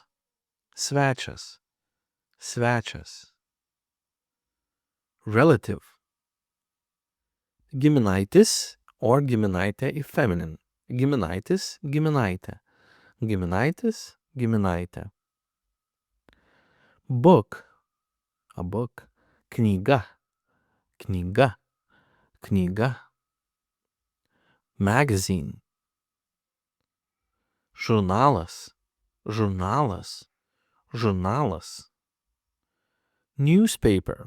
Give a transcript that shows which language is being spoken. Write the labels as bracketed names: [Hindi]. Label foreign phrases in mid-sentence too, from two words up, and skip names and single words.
[Lithuanian] Svečias. Svečias. [English] Relative. [Lithuanian] Giminaitis or giminaitė į feminine. Giminaitis, giminaitė. Giminaitis, giminaitė. [English] Book. A book. [Lithuanian] Knyga. Knyga. Knyga. Magazine. Žurnalas. Žurnalas. Žurnalas. Newspaper.